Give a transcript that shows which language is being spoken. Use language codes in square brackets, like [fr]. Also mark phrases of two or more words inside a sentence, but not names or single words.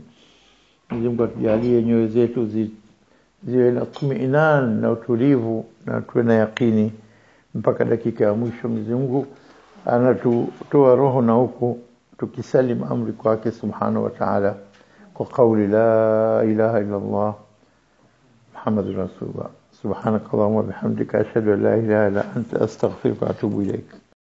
[sw] Mwenyezi Mungu atujalie nyoyo zetu ziwe na tumiinan na utulivu na tuwe na yaqini mpaka dakika ya mwisho. Mwenyezi Mungu anatutoa roho na huku tukisalim amri kwake [ar] سبحانه وتعالى [sw] kwa kauli [ar] لا إله إلا الله محمد رسول الله. سبحانك اللهم وبحمدك أشهد أن لا إله إلا أنت أستغفرك وأتوب إليك.